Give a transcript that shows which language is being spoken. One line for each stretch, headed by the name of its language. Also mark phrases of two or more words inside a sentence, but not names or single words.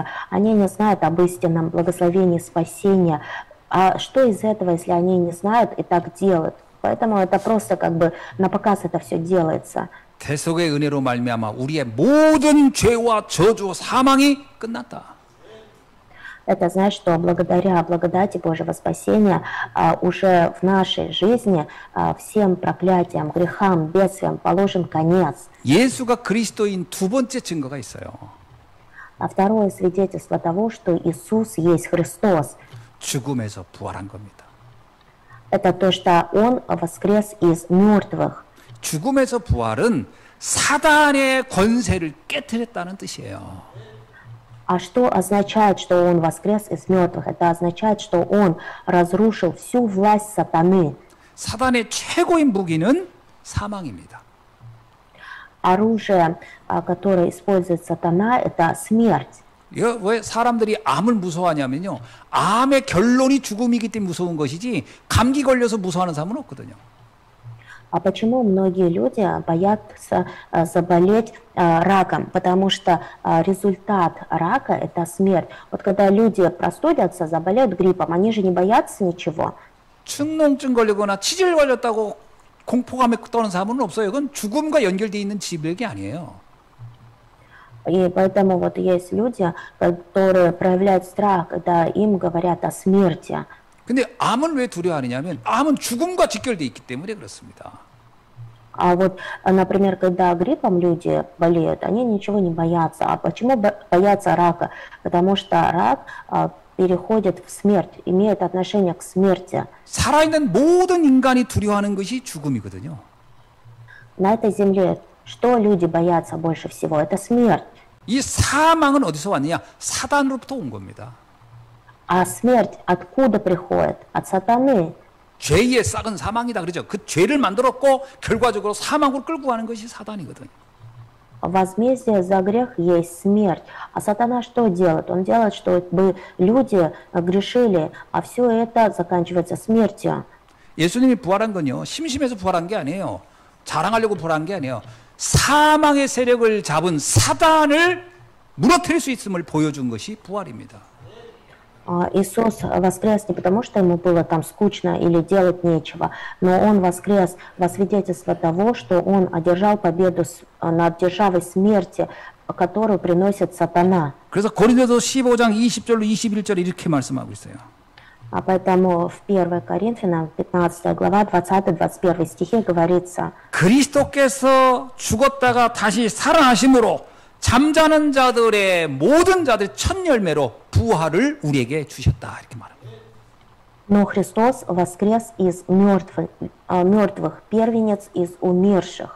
Russian: Они не знают об истинном благословении спасения. А что из этого, если они не знают и так делают? Поэтому это просто как бы на показ это все делается.
Korean: 대속의 은혜로 말미암아 우리의 모든 죄와 저주, 사망이 끝났다.
Russian: Это значит, что благодаря благодати Божьего спасения уже в нашей жизни всем проклятиям, грехам, бедствиям положен конец.
Korean: 예수가 그리스도인 두 번째 증거가 있어요.
Russian: А второе свидетельство того, что Иисус есть Христос,
Korean: 죽음에서 부활한 겁니다.
Russian: это то, что Он воскрес из мертвых.
Korean: 죽음에서 부활은 사단의 권세를 깨뜨렸다는 뜻이에요.
Russian: А что означает, что Он воскрес из мертвых? Это означает, что Он разрушил всю власть сатаны.
Korean: 사단의 최고인 무기는 사망입니다.
Russian: Оружие, которое использует сатана, это смерть.
Korean: 왜 사람들이 암을 무서워하냐면요. 암의 결론이 죽음이기 때문에 무서운 것이지 감기 걸려서 무서워하는 사람은 없거든요.
Russian: А почему многие люди боятся заболеть раком? Потому что результат рака – это смерть. Вот когда люди простудятся, заболеют гриппом, они же не боятся ничего.
Korean: 축농증 걸리거나 치질 걸렸다고 공포감에 떠는 사람은 없어요. 그건 죽음과 연결되어 있는 질병이 아니에요.
Russian: И поэтому вот есть люди, которые проявляют страх, когда им говорят о смерти.
Korean: 근데 암은 왜 두려워하느냐면 암은 죽음과 직결되어 있기 때문에 그렇습니다.
Russian: А вот, например, когда гриппом люди болеют, они ничего не боятся. А почему боятся рака? Потому что рак переходит в смерть, имеет отношение к смерти.
Korean: 살아있는 모든 인간이 두려워하는 것이 죽음이거든요.
Russian: На этой земле что люди боятся больше всего? Это смерть.
Korean: 이 사망은 어디서 왔느냐? 사단으로부터 온 겁니다.
Russian: А смерть откуда приходит? От сатаны.
Korean: 죄의 싹은 사망이다 그러죠. 그 죄를 만들었고 결과적으로 사망으로 끌고 가는 것이 사단이거든요.
Russian: Возмездие за грех есть смерть. А сатана что делает? Он делает, чтобы люди грешили, а все это заканчивается смертью.
Korean: 예수님이 부활한 건요. 심심해서 부활한 게 아니에요. 자랑하려고 부활한 게 아니에요. 사망의 세력을 잡은 사단을 무너뜨릴 수 있음을 보여준 것이 부활입니다.
Russian: Иисус воскрес не потому, что ему было там скучно или делать нечего, но Он воскрес во свидетельство того, что Он одержал победу над державой смерти, которую приносит сатана.
Korean: 그래서 고린도서 15장 20절로 21절에 이렇게 말씀하고 있어요.
Russian: А поэтому в 1 Коринфянам 15 глава 20-21 стихе говорится:
Korean: 그리스도께서 죽었다가 다시 살아나심으로 잠자는 자들의 모든 자들 첫 열매로 부활을 우리에게 주셨다 이렇게 말합니다.
Russian: Но Христос воскрес из мертвых, первенец из умерших.